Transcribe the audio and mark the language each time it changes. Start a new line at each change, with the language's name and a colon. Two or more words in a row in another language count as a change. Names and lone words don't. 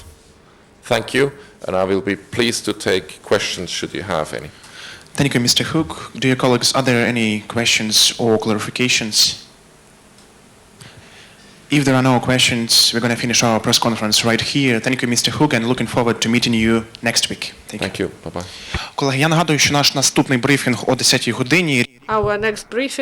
English: Thank you, and I will be pleased to take questions should you have any. Thank you, Mr. Hook. Dear colleagues, are there any questions or clarifications? If there are no questions, we're going to finish our press conference right here. Thank you, Mr. Hook, and looking forward to meeting you next week. Thank you. Bye-bye.
Ukrainian: Колеги, я нагадую, що наш наступний брифінг о 10-й годині.
English: Our next briefing